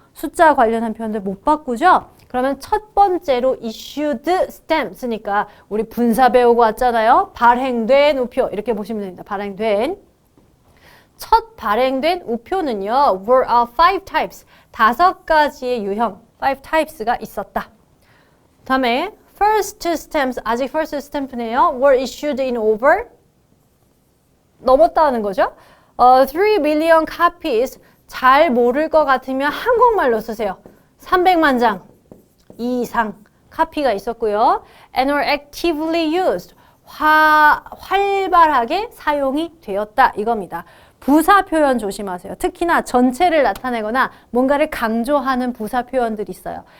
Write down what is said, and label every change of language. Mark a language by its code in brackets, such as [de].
[ko] 숫자 관련한 표현들 못 바꾸죠? 그러면 첫 번째로 issued stamp 쓰니까 우리 분사 배우고 왔잖아요. 발행된 우표 이렇게 보시면 됩니다. 발행된. 첫 발행된 우표는요. [en] were of 5 types. [ko] 5가지의 유형, 5 types가 있었다. 다음에 first stamps, 아직 first stamp네요. [en] were issued in over [ko] 넘었다는 거죠. [en] 3 million copies. [ko] 잘 모를 것 같으면 한국말로 쓰세요. 300만 장 이상 카피가 있었고요. [en] and were actively used. [ko] 활발하게 사용이 되었다 이겁니다. 부사 표현 조심하세요. 특히나 전체를 나타내거나 뭔가를 강조하는 부사 표현들이 있어요.